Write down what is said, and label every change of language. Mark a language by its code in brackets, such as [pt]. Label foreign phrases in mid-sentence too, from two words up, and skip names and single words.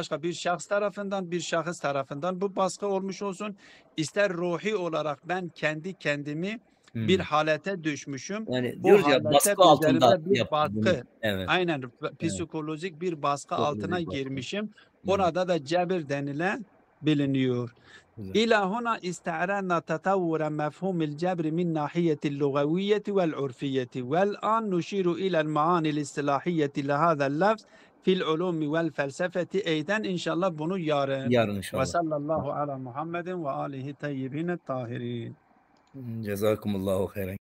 [tr] başka bir şahs tarafından bir şahıs tarafından bu baskı olmuş olsun. İster ruhi olarak ben kendi kendimi bir Hı. halete düşmüşüm. Yani O diyoruz ya halete baskı altında üzerimde bir yaptı bunu. baskı. Evet. Aynen Evet. psikolojik bir baskı altına Psikolojik baskı. girmişim. Hı. Ona da cebir biliniyor. Güzel. [ar] إلى هنا استعرضنا تطور مفهوم الجبر من ناحية اللغوية والعرفية والآن نشير إلى المعاني الاصطلاحية لهذا اللفظ في العلوم والفلسفة أيضا إن شاء الله [tr] bunu yarın. Yarın inşallah. [ar] وصلى الله على محمد وآله الطيبين الطاهرين. جزاكم الله خيرا.